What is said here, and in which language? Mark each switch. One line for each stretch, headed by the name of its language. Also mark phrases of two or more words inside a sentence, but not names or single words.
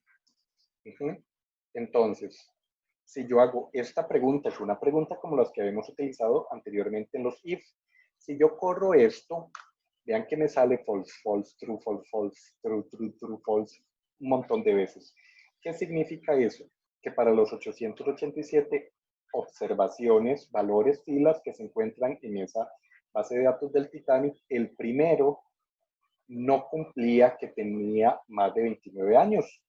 Spanish: Entonces, si yo hago esta pregunta, es una pregunta como las que habíamos utilizado anteriormente en los if. Si yo corro esto, vean que me sale
English: false, false, true, false, false, true, true, true, false,
Spanish: un montón de veces. ¿Qué significa eso? Que para los 887 observaciones, valores, filas que se encuentran en esa base de datos del Titanic, el primero no cumplía que tenía más de 29 años.